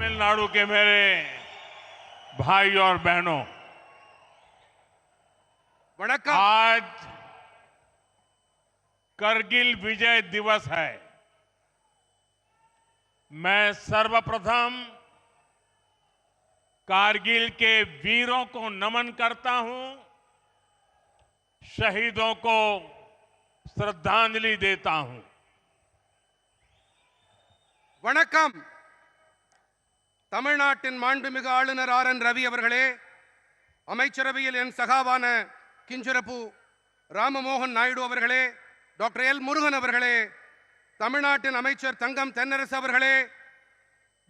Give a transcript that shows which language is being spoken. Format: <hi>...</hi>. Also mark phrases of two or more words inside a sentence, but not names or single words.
<hi>तमिलनाडु के मेरे भाई और बहनों, आज करगिल विजय दिवस है। मैं सर्वप्रथम कारगिल के वीरों को नमन करता हूं, शहीदों को श्रद्धांजलि देता हूं।</hi> <ta>வணக்கம். தமிழ்நாட்டின் மாண்புமிகு ஆளுநர் ஆர்.என். ரவி அவர்களே, அமைச்சரவையில் என் சகாவான கிஞ்சிரப்பு ராமமோகன் நாயுடு அவர்களே, டாக்டர் எல். முருகன் அவர்களே, தமிழ்நாட்டின் அமைச்சர் தங்கம் தென்னரசு அவர்களே, பி.</ta>